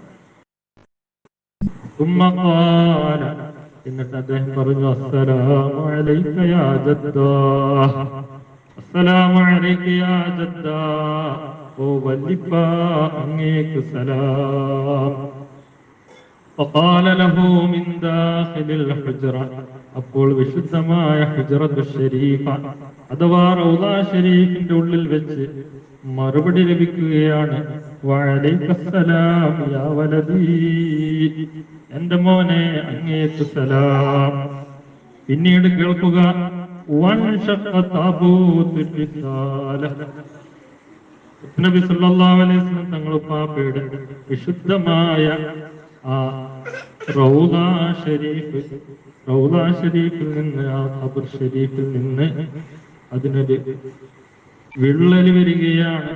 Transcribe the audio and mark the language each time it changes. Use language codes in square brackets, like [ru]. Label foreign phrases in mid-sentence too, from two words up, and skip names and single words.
[ml] എന്നിട്ട് അദ്ദേഹം പറഞ്ഞു [ar] السلام عليك يا جدا, السلام عليك يا جدا, [ml] ഓ വല്ലിപ്പ അങ്ങേക്ക് സലാം. [ar] فقال له من داخل الحجرة, [ml] അപ്പോൾ വിശുദ്ധമായ ഹുജ്റത്തു ശരീഫ അഥവാ റൗദാ ശരീഫിന്റെ ഉള്ളിൽ വെച്ച് മറുപടി ലഭിക്കുകയാണ്. [ar] وعليك السلام يا ولدي, [ml] എന്റെ മോനെ അങ്ങേക്ക് സലാം. പിന്നീട് കേൾക്കുക നബി [ar] صلى الله عليه وسلم [ml] തങ്ങൾ പാപ്പയുടെ വിശുദ്ധമായ ആ റൗദാ ഷരീഫിൽ നിന്ന്, ആ ഖബർ ഷരീഫിൽ നിന്ന് അതിനൊരു വിള്ളൽ വരികയാണ്.